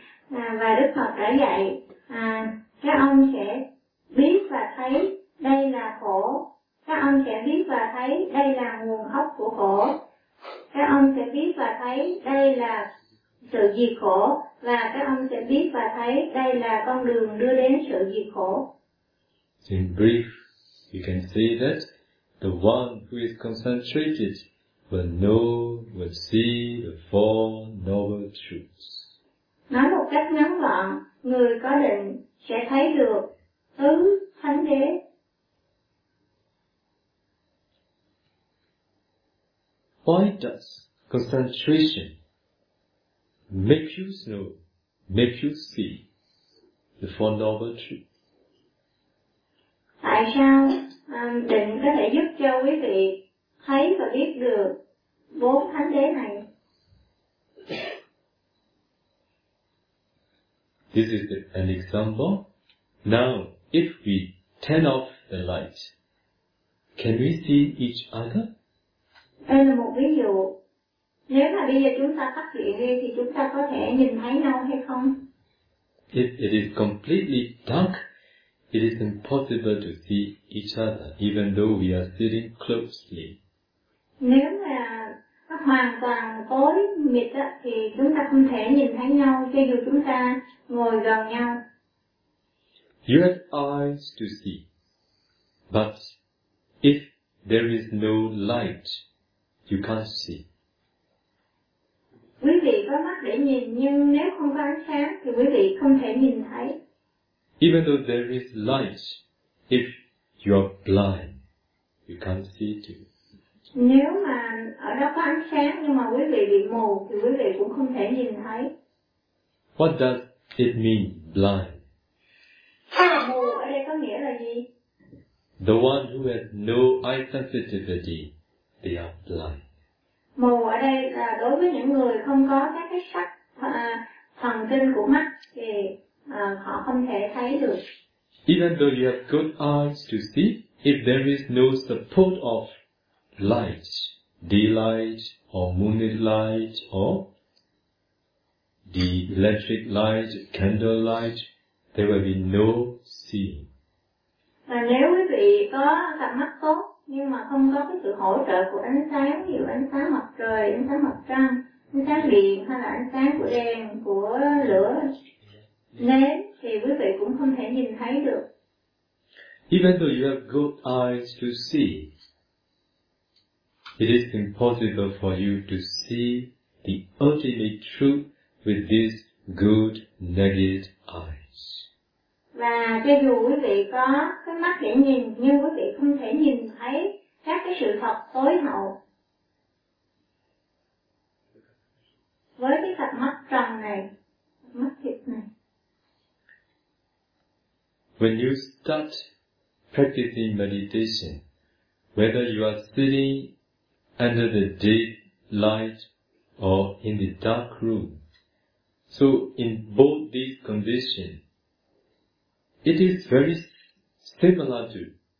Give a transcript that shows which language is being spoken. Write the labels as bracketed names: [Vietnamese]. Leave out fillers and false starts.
[Vietnamese] Và Đức Phật đã dạy, các ông sẽ biết và thấy đây là khổ. Các ông sẽ biết và thấy đây là nguồn gốc của khổ. Các ông sẽ biết và thấy đây là sự diệt khổ. Và các ông sẽ biết và thấy đây là con đường đưa đến sự diệt khổ. [English] In brief, you can see that the one who is concentrated will know, will see the four noble truths. [Vietnamese] Nói một cách ngắn gọn, người có định sẽ thấy được tứ thánh đế. [English] Why does concentration make you know, make you see the four noble truths? [Vietnamese] Tại sao định có thể giúp cho quý vị thấy và biết được bốn thánh đế này? [English] This is an example. Now, if we turn off the light, can we see each other? [Vietnamese] Đây là một ví dụ. Nếu mà bây giờ chúng ta tắt điện đi thì chúng ta có thể nhìn thấy nhau hay không? [English] If it is completely dark, it is impossible to see each other, even though we are sitting closely. [Vietnamese] Nếu mà nó hoàn toàn tối mịt á, thì chúng ta không thể nhìn thấy nhau, cho dù chúng ta ngồi gần nhau. [English] You have eyes to see, but if there is no light, you can't see. [Vietnamese] Quý vị có mắt để nhìn, nhưng nếu không có ánh sáng thì quý vị không thể nhìn thấy. [English] Even though there is light, if you are blind, you can't see too. [Vietnamese] Nếu mà ở đó có ánh sáng nhưng mà quý vị bị mù thì quý vị cũng không thể nhìn thấy. [English] What does it mean, blind? [Vietnamese] Mù ở đây có nghĩa là gì? [English] The one who has no eye sensitivity, they are blind. [Vietnamese] Mù ở đây là đối với những người không có các cái sắc thần kinh của mắt thì họ không thể thấy được. [English] Even though you have good eyes to see, if there is no support of light, daylight or moonlit light or the electric light, candle light, there will be no seeing. [Vietnamese] Và nếu quý vị có cặp mắt tốt nhưng mà không có cái sự hỗ trợ của ánh sáng, ví dụ ánh sáng mặt trời, ánh sáng mặt trăng, ánh sáng điện hay là ánh sáng của đèn, của lửa nến, thì quý vị cũng không thể nhìn thấy được. [English] Even though you have good eyes to see, it is impossible for you to see the ultimate truth with these good naked eyes. [Vietnamese] Và cho dù quý vị có cái mắt để nhìn, nhưng quý vị không thể nhìn thấy các cái sự thật tối hậu. Với cái cặp mắt trần này, mắt thịt này. [English] When you start practicing meditation, whether you are sitting under the deep light or in the dark room. So in both these conditions, it is very similar to.